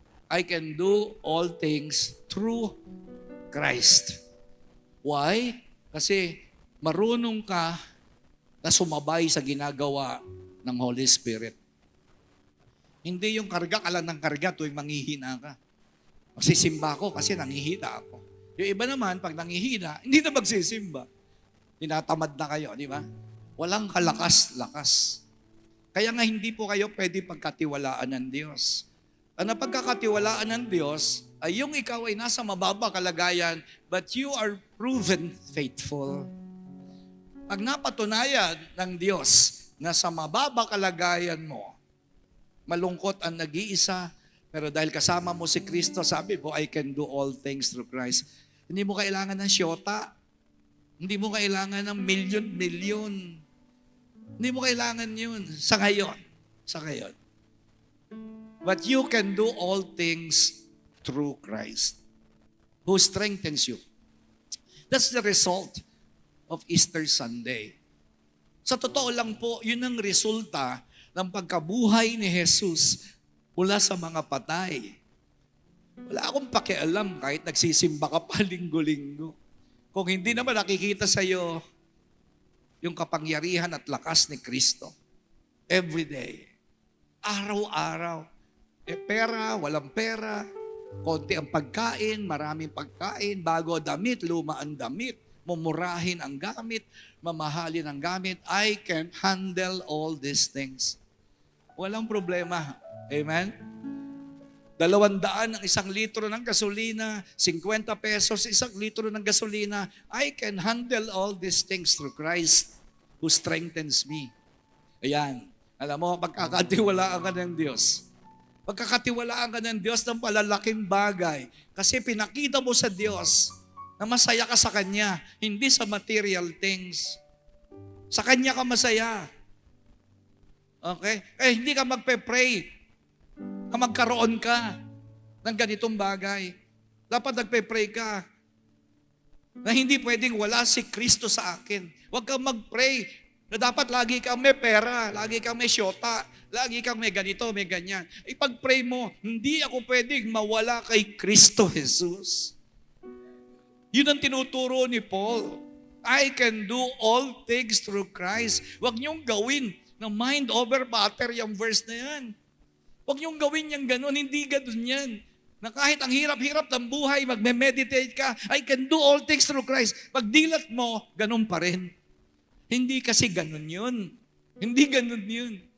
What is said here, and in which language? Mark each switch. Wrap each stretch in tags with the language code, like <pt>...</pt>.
<en>I can do all things through Christ. Why?</en> <tl>Kasi marunong ka na sumabay sa ginagawa ng Holy Spirit. Hindi yung karga ka lang ng karga tuwing manghihina ka. Magsisimba ako kasi nanghihina ako. Yung iba naman, pag nanghihina, hindi na magsisimba. Tinatamad na kayo, di ba? Walang kalakas-lakas. Kaya nga hindi po kayo pwede pagkatiwalaan ng Diyos. Ang napagkakatiwalaan ng Diyos ay yung ikaw ay nasa mababa kalagayan,</tl> <en>but you are proven faithful.</en> <tl>Pag napatunayan ng Diyos na sa mababa kalagayan mo, malungkot ang nag-iisa, pero dahil kasama mo si Kristo, sabi po,</tl> <en>I can do all things through Christ.</en> <tl>Hindi mo kailangan ng syota. Hindi mo kailangan ng milyon-milyon. Hindi mo kailangan yun sa ngayon. Sa ngayon.</tl> <en>But you can do all things through Christ, who strengthens you. That's the result of Easter Sunday.</en> <tl>Sa totoo lang po, yun ang resulta ng pagkabuhay ni Jesus mula sa mga patay. Wala akong pakialam kahit nagsisimba ka pa linggo-linggo. Kung hindi naman nakikita sa iyo yung kapangyarihan at lakas ni Kristo.</tl> <en>Every day.</en> <tl>Araw-araw. Pera, walang pera. Konti ang pagkain, maraming pagkain, bago damit, luma ang damit, mumurahin ang gamit, mamahalin ang gamit.</tl> <en>I can handle all these things.</en> <tl>Walang problema. Amen? 200 ang 1 litro ng gasolina, 50 pesos 1 litro ng gasolina.</tl> <en>I can handle all these things through Christ who strengthens me.</en> <tl>Ayan. Alam mo, pagkakatiwalaan ka ng Diyos. Pagkakatiwalaan ka ng Diyos ng palalaking bagay. Kasi pinakita mo sa Diyos na masaya ka sa Kanya, hindi sa material things. Sa Kanya ka masaya. Okay? Kaya hindi ka magpe-pray na magkaroon ka ng ganitong bagay. Dapat nagpe-pray ka na hindi pwedeng wala si Kristo sa akin. Huwag kang mag-pray na dapat lagi kang may pera, lagi kang may syota, lagi kang may ganito, may ganyan. Ipag-pray mo, hindi ako pwedeng mawala kay Kristo Jesus. Yun ang tinuturo ni Paul.</tl> <en>I can do all things through Christ.</en> <tl>Huwag niyong gawin na</tl> <en>mind over matter</en> <tl>yung verse na yan. Huwag niyong gawin yung ganun, hindi ganun yan. Na kahit ang hirap-hirap ng buhay, magme-meditate ka,</tl> <en>I can do all things through Christ.</en> <tl>Pag dilat mo, ganun pa rin. Hindi kasi ganun yun. Hindi ganun yun.</tl>